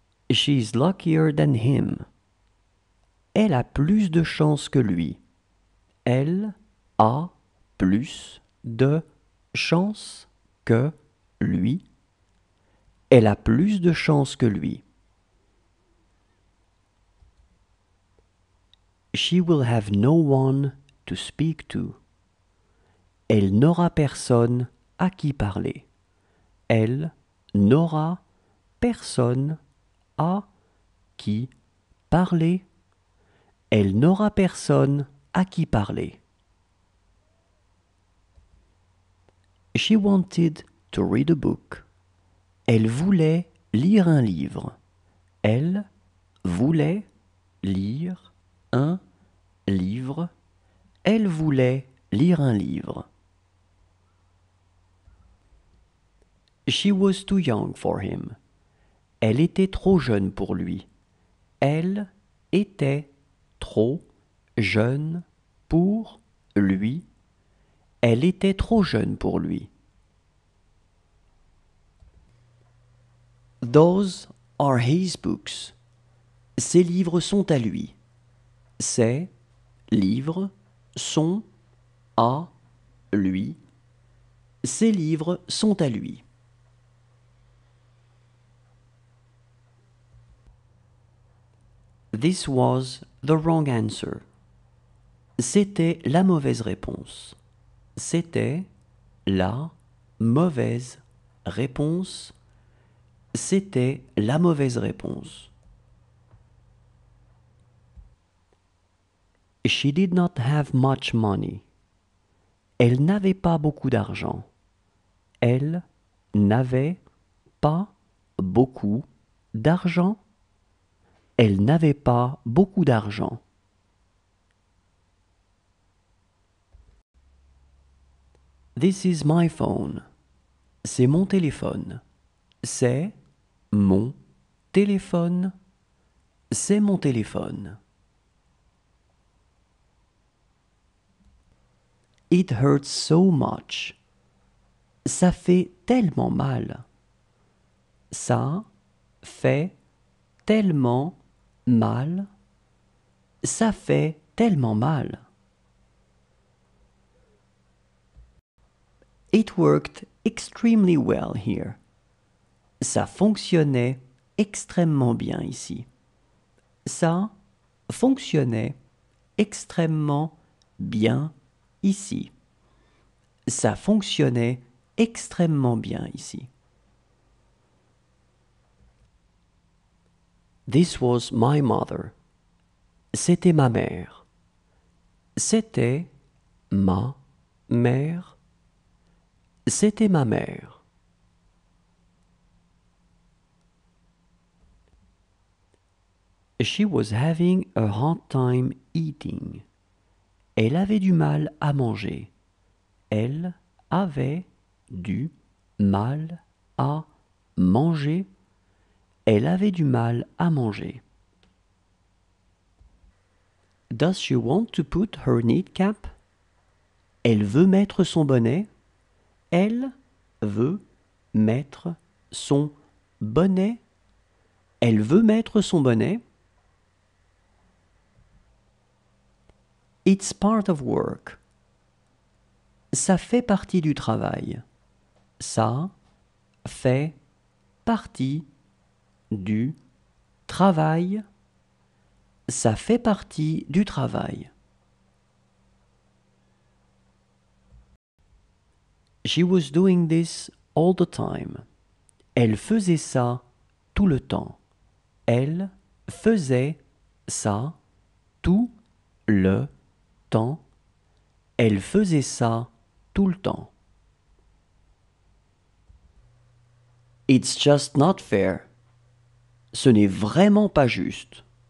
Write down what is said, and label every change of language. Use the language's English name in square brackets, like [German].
[English] She's luckier than him. [French] Elle a plus de chance que lui. Elle a plus de chance que lui. Elle a plus de chance que lui. [English] She will have no one to speak to. [French] Elle n'aura personne à qui parler. Elle n'aura personne à qui parler. Elle n'aura personne à qui parler. [English] She wanted to read a book. [French] Elle voulait lire un livre. Elle voulait lire un livre. Elle voulait lire un livre. [English] She was too young for him. [French] Elle était trop jeune pour lui. Elle était trop jeune pour lui. Elle était trop jeune pour lui. [English] Those are his books. [French] Ces livres sont à lui. Ces livres sont à lui. Ces livres sont à lui. [English] This was the wrong answer. [French] C'était la mauvaise réponse. C'était la mauvaise réponse. C'était la mauvaise réponse. [English] She did not have much money. [French] Elle n'avait pas beaucoup d'argent. Elle n'avait pas beaucoup d'argent. Elle n'avait pas beaucoup d'argent. [English] This is my phone. [French] C'est mon téléphone. C'est mon téléphone. C'est mon téléphone. [English] It hurts so much. [French] Ça fait tellement mal. Ça fait tellement mal. Ça fait tellement mal. [English] It worked extremely well here. [French] Ça fonctionnait extrêmement bien ici. Ça fonctionnait extrêmement bien ici. Ça fonctionnait extrêmement bien ici. [English] This was my mother. [French] C'était ma mère. C'était ma mère. C'était ma mère. [English] She was having a hard time eating. [French] Elle avait du mal à manger. Elle avait du mal à manger. Elle avait du mal à manger. [English] Does she want to put her knit cap? [French] Elle veut mettre son bonnet. Elle veut mettre son bonnet. Elle veut mettre son bonnet. [English] It's part of work. [French] Ça fait partie du travail. Ça fait partie du travail. Ça fait partie du travail. [English] She was doing this all the time. [French] Elle faisait ça tout le temps. Elle faisait ça tout le temps. Elle faisait ça tout le temps. [English] It's just not fair. [French] Ce n'est vraiment pas juste.